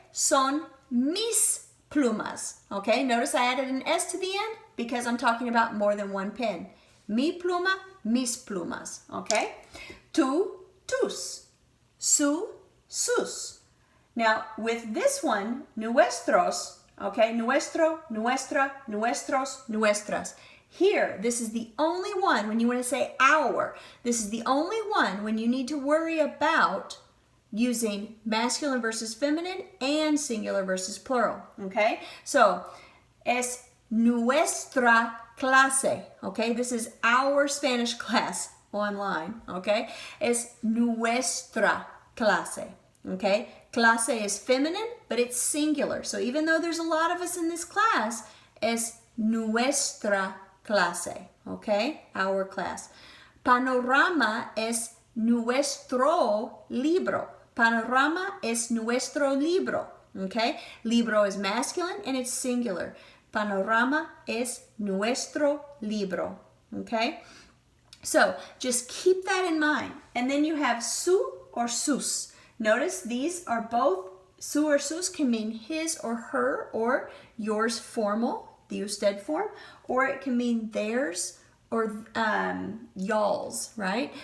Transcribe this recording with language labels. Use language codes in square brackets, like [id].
[es] Son mis plumas, okay? [en] Notice I added an S to the end because I'm talking about more than one pen. [es] Mi pluma, mis plumas, okay? Tu, tus. [en] Su, sus. Now, with this one, nuestros, okay? [es] Nuestro, nuestra, nuestros, nuestras. [en] Here, this is the only one when you want to say our. This is the only one when you need to worry about using masculine versus feminine and singular versus plural, okay? [es] So, es nuestra clase, okay? [en] This is our Spanish class online, okay? [es] Es nuestra clase, okay? [en] Clase is feminine, but it's singular. So even though there's a lot of us in this class, [es] es nuestra clase, [en] okay? Our class. [es] Panorama es nuestro libro. Panorama es nuestro libro, okay? [en] Libro is masculine and it's singular. [es] Panorama es nuestro libro, [en] okay? So just keep that in mind. And then you have su or sus. Notice these are both, su or sus can mean his or her or yours formal, the usted form, or it can mean theirs or y'all's, right?